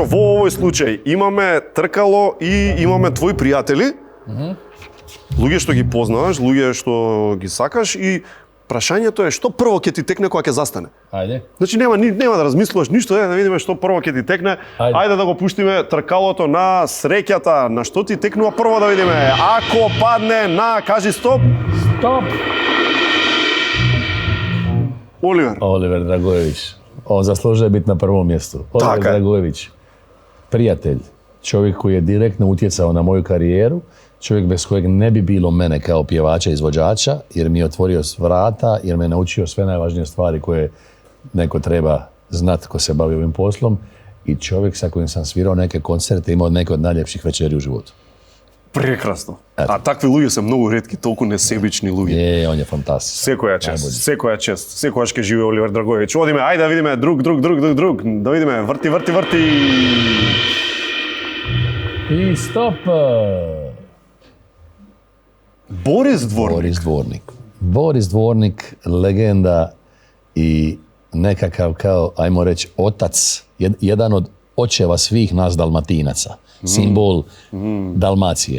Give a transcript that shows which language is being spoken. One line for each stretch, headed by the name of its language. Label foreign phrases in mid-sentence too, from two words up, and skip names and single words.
Macedonian: Во овој случај имаме тркало и имаме твои пријатели, луѓе што ги познаваш, луѓе што ги сакаш и прашањето е што прво ќе ти текне кога ќе застане. Ајде. Значи нема да размислуваш ништо, да видиме што прво ќе ти текне. Ајде да го пуштиме тркалото на среќата. На што ти текнува прво да видиме. Ако падне на, кажи стоп. Стоп! Оливер.
Croatian: Oliver Dragojević. On zaslužuje biti na prvom mjestu. Oliver Dragojević, prijatelj, čovjek koji je direktno utjecao na moju karijeru, čovjek bez kojeg ne bi bilo mene kao pjevača i izvođača, jer mi je otvorio vrata, jer me naučio sve najvažnije stvari koje neko treba znat ko se bavi ovim poslom, i čovjek sa kojim sam svirao neke koncerte, imao neke od najljepših večeri u životu.
Macedonian: Прекрасно. А такви луѓе се многу ретки, толку несебични луѓе.
Croatian: On je fantastičan.
Macedonian: Секоја чест. Секогаш ќе живее Оливер Драгоевич. Одиме, ајде да видиме друг. Да видиме, врти.
Croatian: I stop! Boris Dvornik, legenda i nekakav kao, ajmo reći, otac, jedan od očeva svih nas Dalmatinaca, simbol Dalmacije.